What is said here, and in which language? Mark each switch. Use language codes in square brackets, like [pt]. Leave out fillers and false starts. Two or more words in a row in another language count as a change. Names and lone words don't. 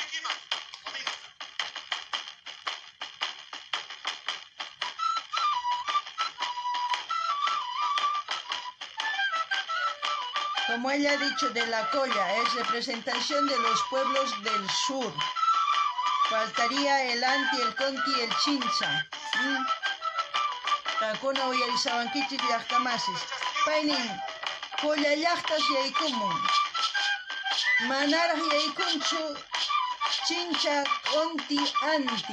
[es] Como ella ha dicho, de la colla, es representación de los pueblos del sur. Faltaría el Anti, el Conti y el Chincha. [qu] Kakuna uyarisawankichis llaqtamasis. Paynin, colla llaqtas yaykumun. Manaraq yaykunchu Chincha, Conti, Anti.